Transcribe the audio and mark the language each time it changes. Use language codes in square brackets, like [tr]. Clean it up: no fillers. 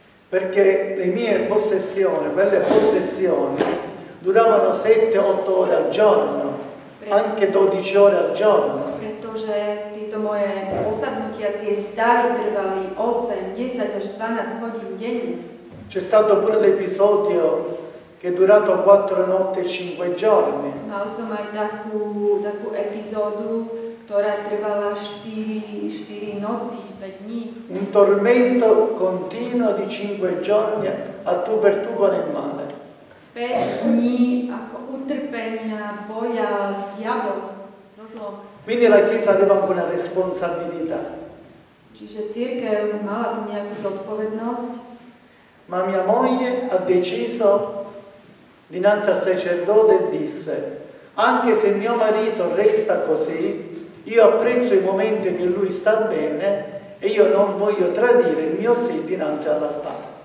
[it] Perché le mie possessioni, quelle possessioni, duravano 7-8 ore al giorno, anche 12 ore al giorno. [sk] Pretože tieto moje osadnutia, tie stavy trvali 8, 10 až 12 hodín denne. [it] C'è stato pure l'episodio che è durato 4 notti e 5 giorni. [sk] Mal som aj takú epizódu, ktorá trvala 4 noci, 5 dní. [it] Un tormento continuo di 5 giorni a tu per tu con il male. [sk] 5 dní ako utrpenia, boja s diablom, so zlom. [it] Quindi la Chiesa aveva anche una responsabilità. [sk] Čiže cirkev mala tu nejakú zodpovednosť. [it] Ma mia moglie ha deciso dinanzi al sacerdote e disse: anche se mio marito resta così, io apprezzo i momenti che lui sta bene e io non voglio tradire il mio sì dinanzi all'altare.